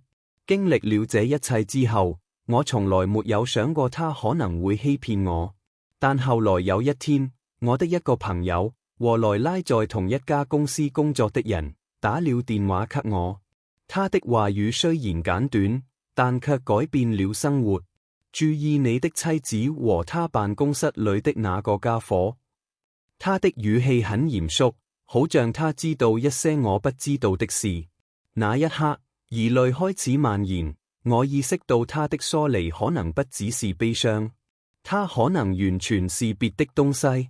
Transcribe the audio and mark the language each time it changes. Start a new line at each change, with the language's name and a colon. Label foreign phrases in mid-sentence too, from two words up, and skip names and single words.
Chinese: 經歷了這一切之後，我從來沒有想過他可能會欺騙我，但後來有一天，我的一個朋友和萊拉在同一家公司工作的人打了電話給我，他的話語雖然簡短，但卻改變了生活。注意你的妻子和他辦公室裏的那個家伙。他的語氣很嚴肅，好像他知道一些我不知道的事。那一刻，疑慮開始蔓延。我意識到他的疏離可能不只是悲傷，他可能完全是別的東西。